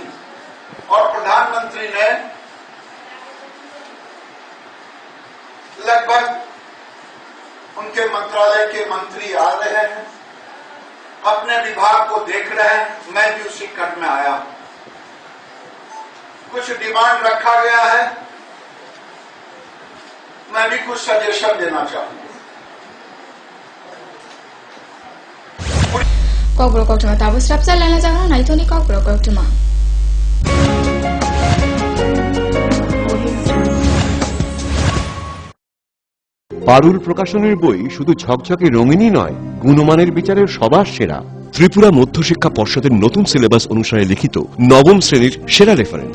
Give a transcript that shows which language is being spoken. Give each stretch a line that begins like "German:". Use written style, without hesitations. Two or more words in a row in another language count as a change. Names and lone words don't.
Hindi: और प्रधानमंत्री ने लगभग उनके मंत्रालय के मंत्री आ रहे हैं, अपने विभाग को देख रहे हैं। मैं भी उसी कट में आया हूं। कुछ डिमांड रखा गया है, मैं भी कुछ सजेशन देना चाहूंगा।
Kok Borok: Kokbro koktuma tabu strapsa lana jagana naitoni kokbro koktuma
Bangla: পারুল প্রকাশনের বই শুধু ঝকঝকে রঙিনই নয়, গুণমানের বিচারের সবার সেরা। ত্রিপুরা মধ্যশিক্ষা পর্ষদের নতুন সিলেবাস অনুসারে লিখিত নবম শ্রেণীর সেরা রেফারেন্স।